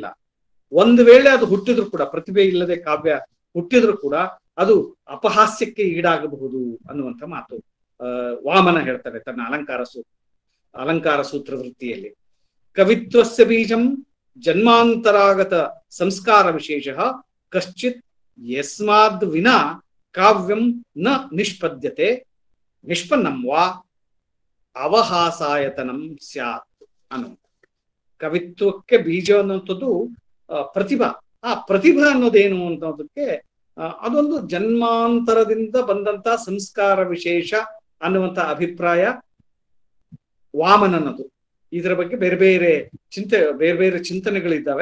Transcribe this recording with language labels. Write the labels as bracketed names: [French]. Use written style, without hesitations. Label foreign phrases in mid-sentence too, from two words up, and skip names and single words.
[Kannada] ಒಂದು ವೇಳೆ ಅದು ಹುಟ್ಟಿದ್ರು ಕೂಡ, ಪ್ರತಿಭೆ ಇಲ್ಲದೆ ಕಾವ್ಯ ಹುಟ್ಟಿದ್ರು ಕೂಡ ಅದು ಅಪಹಾಸ್ಯಕ್ಕೆ ಈಡಾಗಬಹುದು ಅನ್ನುವಂಥ ಮಾತು ವಾಮನ ಹೇಳ್ತಾರೆ ತನ್ನ ಅಲಂಕಾರ ಸೂತ್ರ ವೃತ್ತಿಯಲ್ಲಿ. [Sanskrit] ಕವಿತ್ವಸ್ಯ ಬೀಜಂ ಜನ್ಮಾಂತರಾಗತ ಸಂಸ್ಕಾರ ವಿಶೇಷ ಕಶ್ಚಿತ್ ಯಸ್ಮಾದ್ ವಿನಾ ಕಾವ್ಯಂ ನ ನಿಷ್ಪದ್ಯತೆ ನಿಷ್ಪನ್ನಂ ವಾ ಅವಹಾಸಾಯತನಂ ಸ್ಯಾತ್ ಅನ್ನೋ. [Kannada] ಕವಿತ್ವಕ್ಕೆ ಬೀಜ ಅನ್ನುವಂಥದ್ದು ಪ್ರತಿಭಾ. ಆ ಪ್ರತಿಭಾ ಅನ್ನೋದೇನು ಅನ್ನೋದಕ್ಕೆ ಅದೊಂದು ಜನ್ಮಾಂತರದಿಂದ ಬಂದಂತ ಸಂಸ್ಕಾರ ವಿಶೇಷ ಅನ್ನುವಂಥ ಅಭಿಪ್ರಾಯ ವಾಮನನದು. ಇದರ ಬಗ್ಗೆ ಬೇರೆ ಬೇರೆ ಚಿಂತನೆಗಳಿದ್ದಾವೆ.